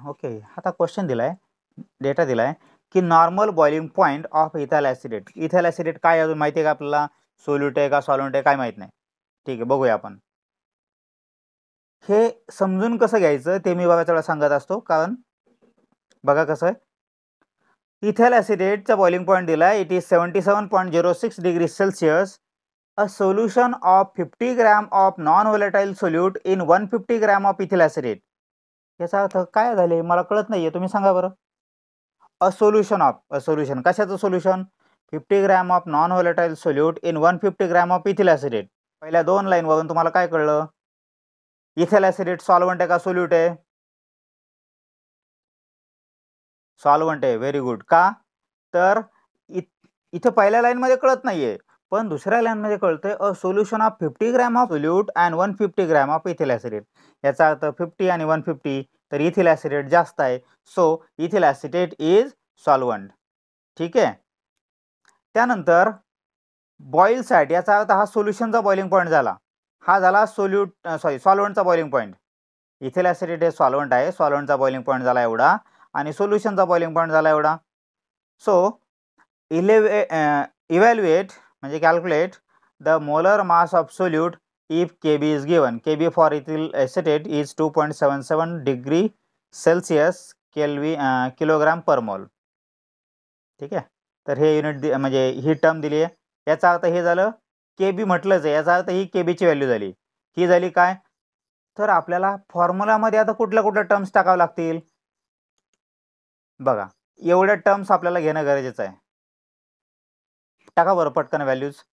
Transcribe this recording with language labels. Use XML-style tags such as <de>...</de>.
<mr>Okay, आता question दिलाय, data दिलाय की</mr> <en>Normal boiling point of ethyl acetate.</en> <mr>Ethyl ॲसिडेट काय अजून माहिती आहे का आपल्याला? सोल्यूट आहे का सॉल्व्हंट आहे काय माहित नाही. ठीक आहे, बघूया आपण. हे समजून कसं घ्यायचं ते मी बघाच वेळा सांगत असतो, कारण बघा कसं आहे. इथाइल ॲसिडेटचा बॉइलिंग पॉईंट दिलाय,</mr> <en>It is 77.06 degree Celsius. A solution of 50 gram of non-volatile solute in 150 gram of ethyl acetate.</en> <mr>याचा अर्थ काय झाले मला कळत नाहीये, तुम्ही सांगा बरं.</mr> <en>a solution</en> <mr>कशाचं solution?</mr> <en>50 gram of non volatile solute in 150 gram of ethyl acetate.</en> <mr>पहिल्या दोन लाईन वरून तुम्हाला काय कळलं? इथिल ॲसिडेट सॉल्व्हंट आहे का सोल्यूट आहे? सॉल्व्हंट आहे. Very good. का? तर इथे पहिल्या लाईन मध्ये कळत नाहीये, पण दुसऱ्या लाईन मध्ये कळतंय</mr> <en>A solution of 50 gram of solute and 150 gram of ethyl acetate.</en> <mr>याचा अर्थ 50 आणि 150 तर इथिल ॲसिडेट जास्त आहे,</mr> <en>So ethyl acetate is solvent.</en> <mr>ठीक आहे. त्यानंतर बॉईल साइड, याचा अर्थ हा सोल्युशनचा बॉइलिंग पॉईंट झाला, हा झाला सॉल्व्हंटचा बॉइलिंग पॉईंट. इथिल ॲसिडेट हे सॉल्व्हंट आहे, सॉल्व्हंटचा बॉइलिंग पॉईंट झाला एवढा आणि सोल्युशनचा बॉइलिंग पॉईंट झाला एवढा.</mr> <en>So evaluate म्हणजे calculate the molar mass of solute if Kb is given. Kb for ethyl acetate is 2.77 degree Celsius kilogram per mole.</en> <mr>ठीक आहे. तर हे युनिट म्हणजे ही टर्म दिली आहे. याचा अर्थ हे झालं Kb म्हटलंच आहे, याचा अर्थ ही Kb ची व्हॅल्यू झाली. ही झाली काय? तर आपल्याला फॉर्म्युलामध्ये आता कुठल्या कुठल्या टर्म्स टाकाव्या लागतील बघा. एवढ्या टर्म्स आपल्याला घेणं गरजेचं आहे. टाका बरं पटकन व्हॅल्यूज.</mr>